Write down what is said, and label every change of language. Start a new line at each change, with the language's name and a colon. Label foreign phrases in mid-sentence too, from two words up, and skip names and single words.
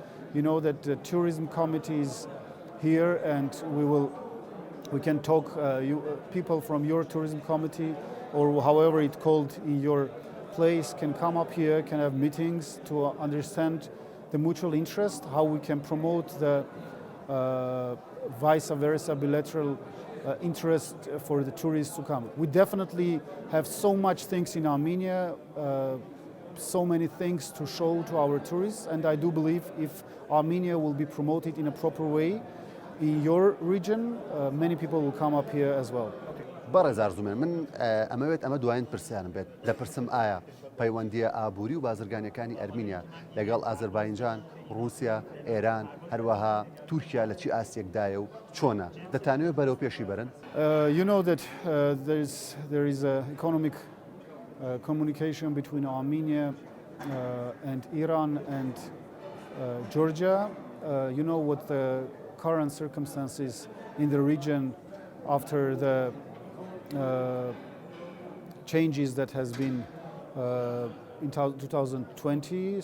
English: You know that the tourism committee is here, and we can talk, people from your tourism committee or however it's called in your place can come up here, can have meetings to understand the mutual interest, how we can promote the vice versa bilateral interest for the tourists to come. We definitely have so much things in Armenia, so many things to show to our tourists, and I do believe if Armenia will be promoted in a proper way in your region, many people will come up here as well.
Central Kurdish: بەڕێز ئارزومێن من ئەمەوێت ئەمە دوایین پرسیارم بێت دەپرسم ئایا پەیوەندیە ئابووری و بازرگانیەکانی ئەرمینیا لەگەڵ ئازەربایجان، رووسیا، ئێران هەروەها تورکیا لە چی ئاسیەکدایە و چۆنە دەتانەوێت بەرەو پێشی بەرن؟
English: You know that there is a economic communication between Armenia and Iran and Georgia. You know what the current circumstances in the region after the changes that has been in 2020.